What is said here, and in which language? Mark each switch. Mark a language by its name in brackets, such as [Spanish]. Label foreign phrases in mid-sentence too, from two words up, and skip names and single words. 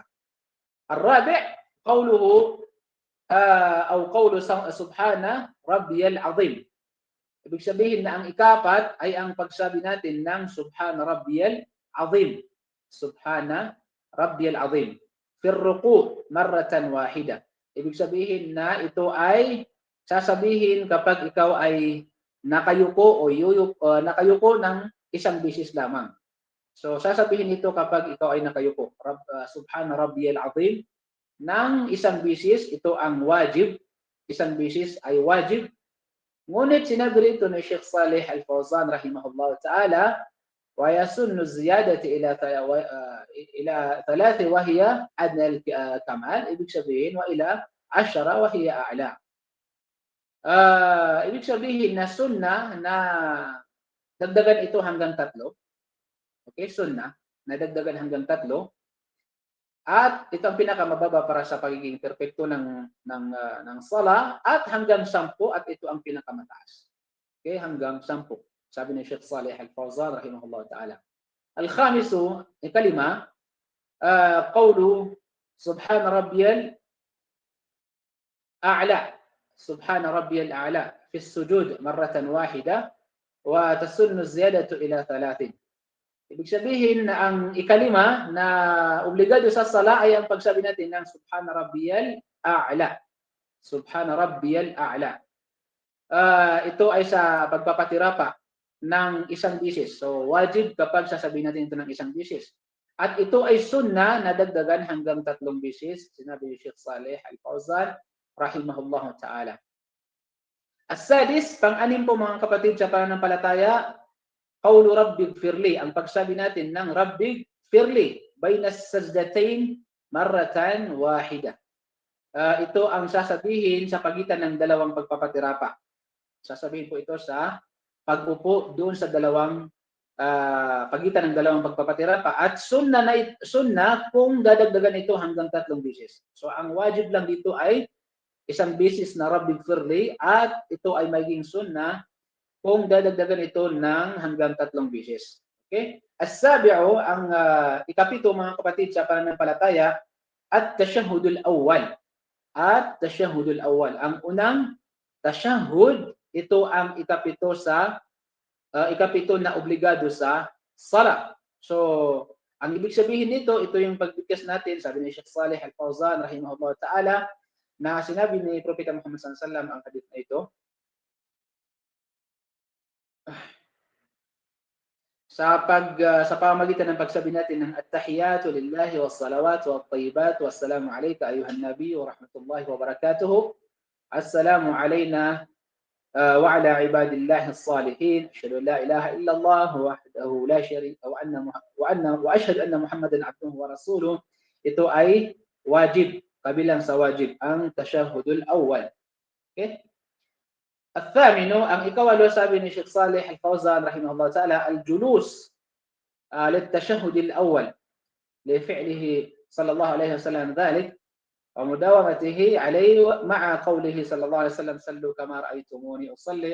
[Arabic] الرابع قوله قول سبحان ربي العظيم. [Filipino] Ibig sabihin na ang ikapat ay ang pagsabi natin ng [Arabic] سبحان ربي العظيم. سبحان ربي العظيم. في الركوع مرة واحدة. [Filipino] Ibig sabihin na ito ay sasabihin kapag ikaw ay nakayuko nakayuko ng isang bisis lamang. So sasabihin ito kapag ikaw ay nakayuko. [Arabic] سبحان ربي العظيم [Filipino] ng isang bisis, ito ang wajib. Isang bisis ay wajib. Ngunit sinabi rito ni Sheikh Saleh Al-Fawzan [Arabic] رحمه الله تعالى, ويسن الزيادة إلى 3 وهي أدنى الكمال, [Filipino] ibig sabihin [Arabic] وإلى 10 وهي أعلى. [Filipino] Ibig sabihin na sunnah na dagdagan ito hanggang 3. Okay, sunnah na dagdagan hanggang 3. At ito ang pinakamababa para sa pagiging perpekto ng sala at hanggang 10 at ito ang pinakamataas. Okay, hanggang 10. Sabi ni Sheikh Saleh Al-Fawzan [Arabic] رحمه الله تعالى. Al-khamisu, ikalima, قول سبحان ربي الأعلى. سبحان ربي الأعلى في السجود مرة واحدة وتسن الزيادة إلى 3. [Filipino] Ibig sabihin na ang ikalima na obligado sa sala ay ang pagsabi natin ng [Arabic] سبحان ربي الأعلى. سبحان ربي الأعلى. [Filipino] Ito ay sa pagpapatirapa ng isang bisis. So wajib kapag sasabihin natin ito ng isang bisis. At ito ay sunnah na dagdagan hanggang 3 bisis. Sinabi ni Sheikh Saleh Al-Fawzan [Arabic] رحمه الله تعالى. As-sadis, [Filipino] pang-anim po mga kapatid sa pananampalataya, [Arabic] قول رب اغفر لي, [Filipino] ang pagsabi natin ng [Arabic] رب اغفر لي بين السجدتين مرة واحدة. [Filipino] Ito ang sasabihin sa pagitan ng dalawang pagpapatirapa. Sasabihin po ito sa pag-upo doon sa pagitan ng dalawang pagpapatirapa at sunnah kung dadagdagan ito hanggang 3 beses. So ang wajib lang dito ay isang beses na rabbighfirli at ito ay maging sunnah kung dadagdagan ito ng hanggang 3 beses. Okay? As-sabi'u, ang ikapito mga kapatid sa pananampalataya, [Arabic] التشهد الأول. التشهد الأول. [Filipino] Ang unang tashahhud, ito ang ikapito na obligado sa sala. So, ang ibig sabihin nito, ito yung pagbigkas natin, sabi ni Sheikh Saleh Al-Fawzan [Arabic] رحمه الله تعالى, [Filipino] na sinabi ni Propeta Muhammad [Arabic] صلى الله عليه وسلم [Filipino] ang hadith na ito. Sa pamamagitan ng pagsabi natin ng [Arabic] التحيات لله والصلوات والطيبات السلام عليك أيها النبي ورحمة الله وبركاته. السلام علينا وعلى عباد الله الصالحين. أشهد أن لا إله إلا الله وحده لا شريك وأشهد أن محمدا عبده ورسوله. [Filipino] Ito ay wajib, kabilang sa wajib ang [Arabic] التشهد الأول. Okay? الثامن [Filipino] ang ikawalo sabi ni [Arabic] Sheikh Saleh Al-Fawzan رحمه الله تعالى الجلوس للتشهد الأول لفعله صلى الله عليه وسلم ذلك ومداومته عليه مع قوله صلى الله عليه وسلم صلوا كما رأيتموني أصلي.